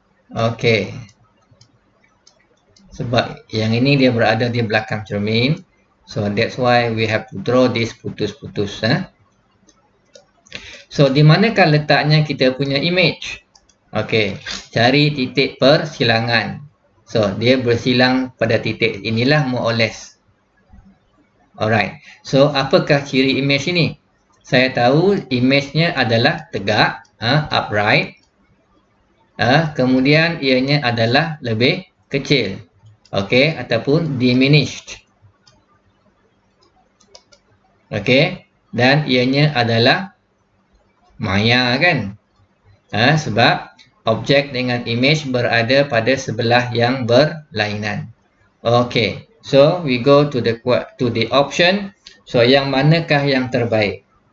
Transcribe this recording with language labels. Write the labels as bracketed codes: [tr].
[ms] Okey. Sebab yang ini dia berada di belakang cermin. [en] So that's why we have to draw this [ms] putus-putus. So di manakah letaknya kita punya image? Okey, cari titik persilangan. So dia bersilang pada titik inilah [en] more or less. Alright. [ms] So apakah ciri image ini? Saya tahu image-nya adalah tegak, upright. Kemudian ianya adalah lebih kecil. Okey, ataupun diminished. Okey, dan ianya adalah maya kan? Sebab objek dengan image berada pada sebelah yang berlainan. [en] Okey, so we go to the option. [ms] So yang manakah yang terbaik?